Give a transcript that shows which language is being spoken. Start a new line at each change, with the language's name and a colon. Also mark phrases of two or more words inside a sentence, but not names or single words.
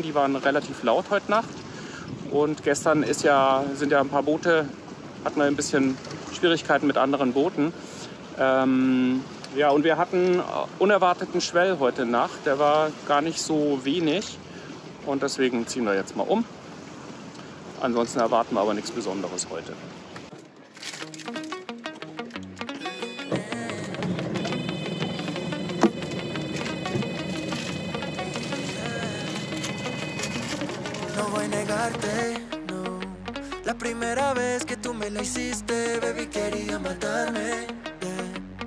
German: Die waren relativ laut heute Nacht. Und gestern sind ja ein paar Boote, hatten wir ein bisschen Schwierigkeiten mit anderen Booten. Ja, und wir hatten unerwarteten Schwell heute Nacht. Der war gar nicht so wenig. Und deswegen ziehen wir jetzt mal um. Ansonsten erwarten wir aber nichts Besonderes heute.
Spanish: No. La primera vez que tú me la hiciste, baby, quería matarme, yeah.